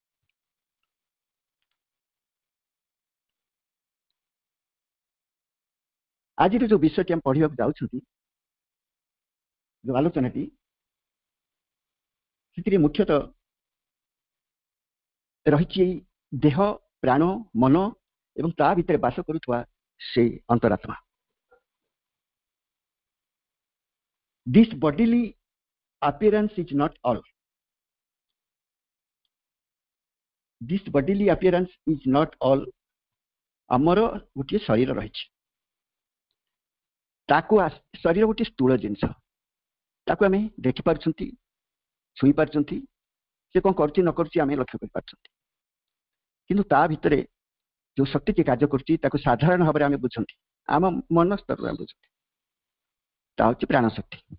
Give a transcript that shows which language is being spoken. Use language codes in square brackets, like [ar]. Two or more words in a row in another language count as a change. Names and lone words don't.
[or] ଆଜିର ଯୋଉ ବିଷୟଟି ଆମେ ପଢିବାକୁ ଯାଉଛନ୍ତି, ଯୋଉ ଆଲୋଚନାଟି, ସେଥିରେ ମୁଖ୍ୟତଃ ରହିଛି ଦେହ ପ୍ରାଣ ମନ ଏବଂ ତା ଭିତରେ ବାସ କରୁଥିବା ସେ ଅନ୍ତରାତ୍ମା। [en] This bodily appearance is not all. This bodily appearance is not all. [or] ଆମର ଗୋଟିଏ ଶରୀର ରହିଛି, ତାକୁ ଶରୀର ଗୋଟିଏ ସ୍ଥୂଳ ଜିନିଷ, ତାକୁ ଆମେ ଦେଖିପାରୁଛନ୍ତି, ଛୁଇଁ ପାରୁଛନ୍ତି, ସେ କ'ଣ କରୁଛି ନ କରୁଛି ଆମେ ଲକ୍ଷ୍ୟ କରିପାରୁଛନ୍ତି। କିନ୍ତୁ ତା ଭିତରେ ଯୋଉ ଶକ୍ତିଟି କାର୍ଯ୍ୟ କରୁଛି ତାକୁ ସାଧାରଣ ଭାବରେ ଆମେ ବୁଝନ୍ତି, ଆମ ମନ ସ୍ତରରେ ଆମେ ବୁଝନ୍ତି, ତା ହେଉଛି ପ୍ରାଣ ଶକ୍ତି।